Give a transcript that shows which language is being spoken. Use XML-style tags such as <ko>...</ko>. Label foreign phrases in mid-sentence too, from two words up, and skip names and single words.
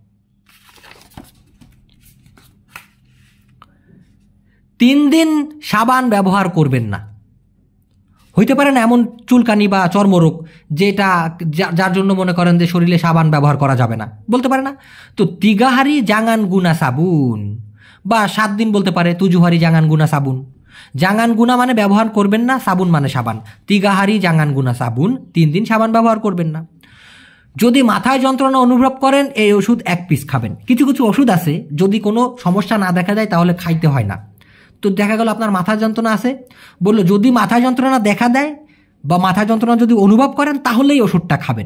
<bn>3 দিন সাবান ব্যবহার করবেন না। হইতে পারে না এমন চুলকানি বা চর্মরোগ যেটা যার জন্য মনে করেন যে শরীরে সাবান ব্যবহার করা যাবে না, বলতে পারে না।</bn> <ms>তো 3 hari jangan guna সাবুন,</ms> <bn>বা 7 দিন বলতে পারে</bn> <ms>7 hari jangan guna সাবুন। jangan guna</ms> <bn>মানে ব্যবহার করবেন না, সাবুন মানে সাবান।</bn> <ms>3 hari jangan guna sabun,</ms> <bn>3 দিন সাবান ব্যবহার করবেন না। যদি মাথায় যন্ত্রণা অনুভব করেন এই ওষুধ 1 পিস খাবেন। কিছু কিছু ওষুধ আছে যদি কোনো সমস্যা না দেখা যায় তাহলে খাইতে হয় না। তো দেখা গেল আপনার মাথা যন্ত্রণা আছে, বললো যদি মাথা যন্ত্রণা দেখা দেয় বা মাথা যন্ত্রণা যদি অনুভব করেন তাহলেই ওষুধটা খাবেন।</bn>